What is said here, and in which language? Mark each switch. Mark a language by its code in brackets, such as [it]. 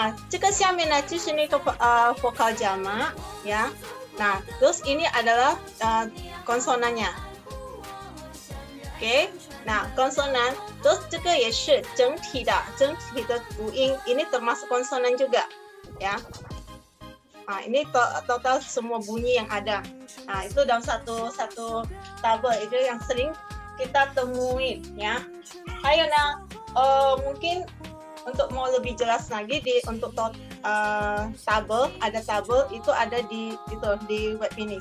[zh] 这个下面呢就是那个 [id] vokal jamak ya. Nah, terus ini adalah konsonannya. Oke, nah konsonan. [zh] Terus 这个也是整体的读音. [id] Ini termasuk konsonan juga, ya. Ini total semua bunyi yang ada. Nah, itu dalam satu tabel itu yang sering kita temuin, ya. Ayo, mungkin untuk mau lebih jelas lagi untuk tabel, ada tabel itu ada di web ini.